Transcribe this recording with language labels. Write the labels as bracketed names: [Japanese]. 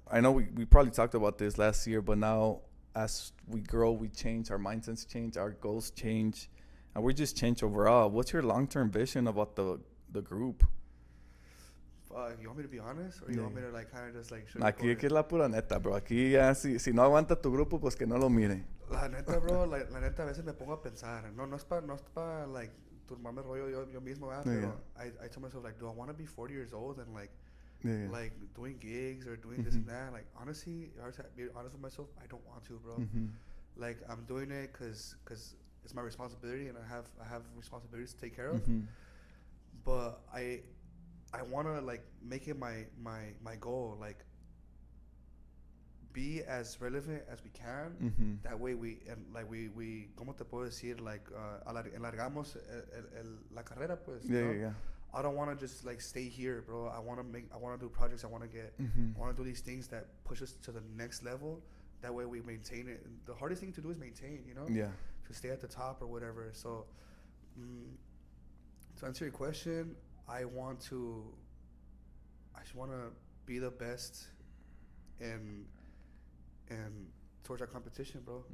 [English] I know we probably talked about this last year, but now as we grow, we change. Our mindsets change. Our goals change. And we just change overall. What's your long-term vision about the group? You want me to be honest, or you want me to like kind of just like? [Spanish] Aquí es la pura neta, bro. Aquí ya si no aguanta tu grupo, pues que no lo mire. La neta, bro. La neta, a veces me pongo a pensar. No es pa [English] like [Spanish] turmarme el rollo yo mismo, pero [English] I tell myself like, do I want to be 40 years old and like doing gigs or doing this and that? Like honestly, be honest with myself, I don't want to, bro. Like I'm doing it because it's my responsibility, and I have responsibilities to take care of. But I want to like make it my goal, like be as relevant as we can. That way we [Spanish] ¿cómo te puedo decir? Like enlargamos la carrera, pues. [English] Yeah. I don't want to just like stay here, bro. I want to do projects. I want to do these things that push us to the next level. That way we maintain it. And the hardest thing to do is maintain, you know? Yeah. To stay at the top or whatever. So, to answer your question, I just want to be the best and towards our competition, bro.